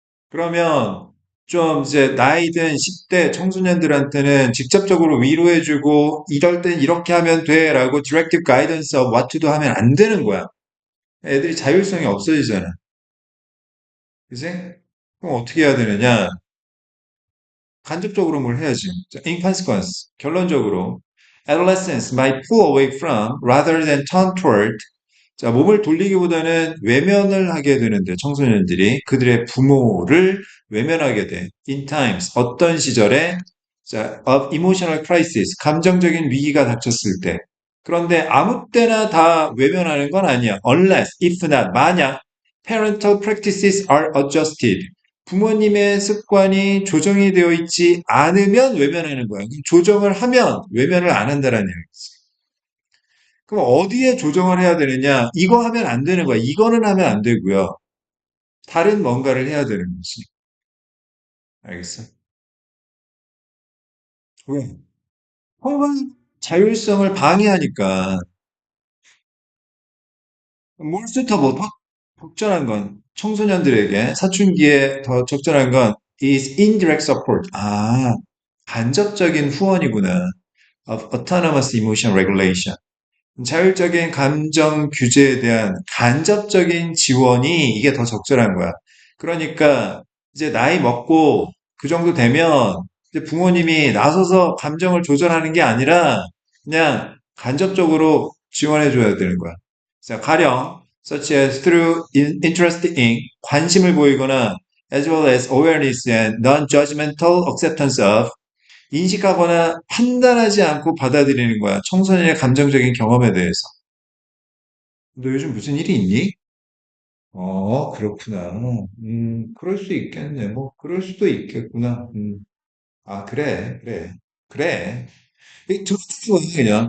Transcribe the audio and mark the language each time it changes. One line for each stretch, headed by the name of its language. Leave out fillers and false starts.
Korean: 그러면 좀 이제 나이 든 10대 청소년들한테는 직접적으로 위로해주고, 이럴 땐 이렇게 하면 돼 라고
English: directive guidance of what to do
Korean: 하면 안 되는 거야. 애들이 자율성이 없어지잖아. 그지? 그럼 어떻게 해야 되느냐? 간접적으로 뭘 해야지.
English: 자, in consequence,
Korean: 결론적으로,
English: adolescents might pull away from rather than turn toward.
Korean: 자, 몸을 돌리기보다는 외면을 하게 되는데, 청소년들이 그들의 부모를 외면하게 돼.
English: In times,
Korean: 어떤 시절에, 자,
English: of emotional crisis,
Korean: 감정적인 위기가 닥쳤을 때. 그런데 아무 때나 다 외면하는 건 아니야.
English: Unless, if not,
Korean: 만약
English: parental practices are adjusted.
Korean: 부모님의 습관이 조정이 되어 있지 않으면 외면하는 거야. 조정을 하면 외면을 안 한다라는 얘기지. 그럼 어디에 조정을 해야 되느냐? 이거 하면 안 되는 거야. 이거는 하면 안 되고요. 다른 뭔가를 해야 되는 거지. 알겠어? 왜? 혹은 자율성을 방해하니까 뭘부터 뭐 적절한 건 청소년들에게 사춘기에 더 적절한 건
English: is indirect support.
Korean: 아, 간접적인 후원이구나.
English: of autonomous emotion regulation.
Korean: 자율적인 감정 규제에 대한 간접적인 지원이 이게 더 적절한 거야. 그러니까 이제 나이 먹고 그 정도 되면 이제 부모님이 나서서 감정을 조절하는 게 아니라 그냥 간접적으로 지원해 줘야 되는 거야. 자, 가령
English: such as through interest in
Korean: 관심을 보이거나
English: as well as awareness and non-judgmental acceptance of
Korean: 인식하거나 판단하지 않고 받아들이는 거야. 청소년의 감정적인 경험에 대해서. 너 요즘 무슨 일이 있니? 그렇구나. 그럴 수 있겠네. 뭐, 그럴 수도 있겠구나. 아, 그래, 그래, 그래. 두 가지 거야, 그냥.